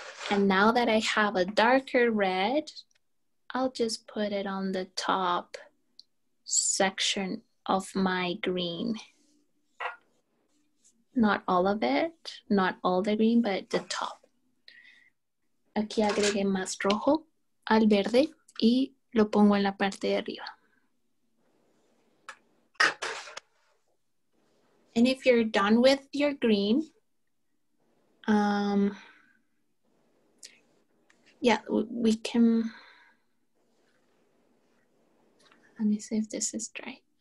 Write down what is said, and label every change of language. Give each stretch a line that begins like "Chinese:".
English: And now that I have a darker red, I'll just put it on the top section of my green. Not all of it, not all the green, but the top.
Spanish: Aquí agregué más rojo al verde y lo pongo en la parte de arriba.
English: And if you're done with your green, yeah, we can, let me see if this is dry.